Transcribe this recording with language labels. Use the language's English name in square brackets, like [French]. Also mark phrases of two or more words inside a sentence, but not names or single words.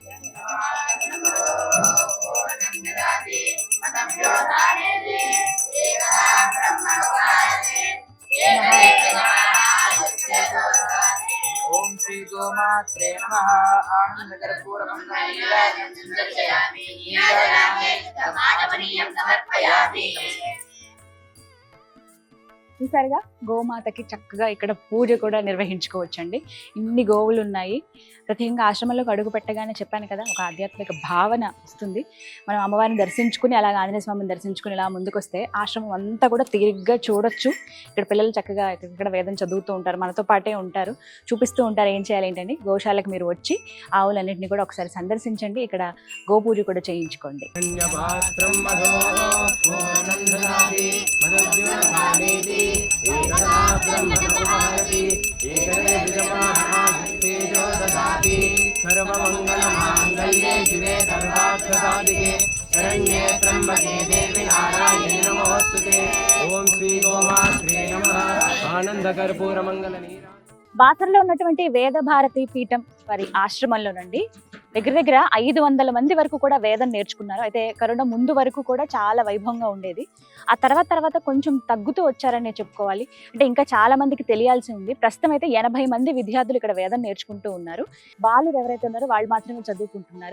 [Sanskrit] ओम श्री गोमात्रे नमः आनन्दकर्पूरमङ्गलम् [Telugu] చూసారుగా గోమాతకి చక్కగా ఇక్కడ పూజ కూడా నిర్వహించుకోవచ్చండి. ఇన్ని గోవులు ఉన్నాయి. ప్రత్యేకంగా ఆశ్రమంలోకి అడుగు పెట్టగానే చెప్పాను కదా, ఒక ఆధ్యాత్మిక భావన వస్తుంది. మనం అమ్మవారిని దర్శించుకుని అలాగే ఆంజనేయ స్వామిని దర్శించుకుని ఇలా ముందుకు వస్తే ఆశ్రమం అంతా కూడా తీరిగ్గా చూడొచ్చు. ఇక్కడ పిల్లలు చక్కగా ఇక్కడ వేదం చదువుతూ ఉంటారు, మనతో పాటే ఉంటారు, చూపిస్తూ ఉంటారు ఏం చేయాలి ఏంటండి. గోశాలకు మీరు వచ్చి ఆవులన్నింటినీ కూడా ఒకసారి సందర్శించండి. ఇక్కడ గోపూజ కూడా చేయించుకోండి. [Sanskrit] सर्वमङ्गलमाङ्गल्ये शिवे सर्वार्थसाधिके शरण्ये त्र्यम्बके देवी नारायणे नमोस्तुते ओम श्री गोमात्रे नमः आनन्दकर्पूरमङ्गलनीरा. [Telugu] బాసరలో ఉన్నటువంటి వేద భారతి పీఠం వారి ఆశ్రమంలోనండి దగ్గర దగ్గర 500 మంది వరకు కూడా వేదం నేర్చుకున్నారు. అయితే కరోనా ముందు వరకు కూడా చాలా వైభవంగా ఉండేది. ఆ తర్వాత కొంచెం తగ్గుతూ వచ్చారని చెప్పుకోవాలి. అంటే ఇంకా చాలా మందికి తెలియాల్సి ఉంది. ప్రస్తుతం అయితే 80 మంది విద్యార్థులు ఇక్కడ వేదం నేర్చుకుంటూ ఉన్నారు. బాలురు ఎవరైతే ఉన్నారో వాళ్ళు మాత్రమే చదువుకుంటున్నారు.